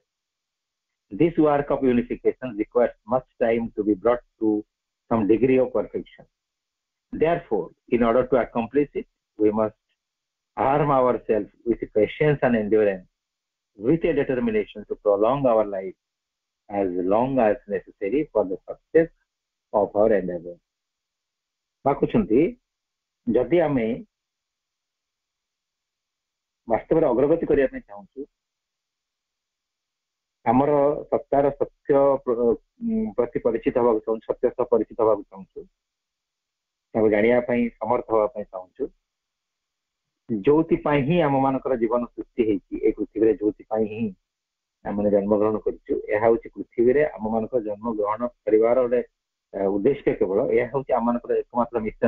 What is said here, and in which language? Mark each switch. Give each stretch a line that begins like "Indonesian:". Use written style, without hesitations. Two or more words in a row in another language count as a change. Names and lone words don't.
English: This work of unification requires much time to be brought to some degree of perfection. Therefore, in order to accomplish it, we must arm ourselves with patience and endurance, with a determination to prolong our life as long as necessary for the success of our endeavor.
Odia: କହୁଛନ୍ତି, ଯଦି ଆମେ ବାସ୍ତବରେ ଅଗ୍ରଗତି କରିବା ପାଇଁ ଚାହୁଁଛୁ, ଆମର ସତ୍ତାର ସତ୍ୟ ପ୍ରତି ପରିଚିତ ହେବାକୁ ଚାହୁଁଛୁ, ସତ୍ୟ ସହ ପରିଚିତ ହେବାକୁ ଚାହୁଁଛୁ, ତାକୁ ଜାଣିବା ପାଇଁ ସମର୍ଥ ହେବା ପାଇଁ ଚାହୁଁଛୁ, ଯୋଉଥିପାଇଁ ହିଁ ଆମମାନଙ୍କର ଜୀବନ ସୃଷ୍ଟି ହେଇଛି, ଏ ପୃଥିବୀରେ ଯୋଉଥିପାଇଁ ହିଁ ଆମେ ଜନ୍ମଗ୍ରହଣ କରିଛୁ, ଏହା ହଉଛି ପୃଥିବୀରେ ଆମମାନଙ୍କର ଜନ୍ମ ଗ୍ରହଣ କରିବାର ଗୋଟେ ଉଦ୍ଦେଶ୍ୟ କେବଳ, ଏହା ହଉଛି ଆମମାନଙ୍କର ଏକମାତ୍ର ମିଶନ।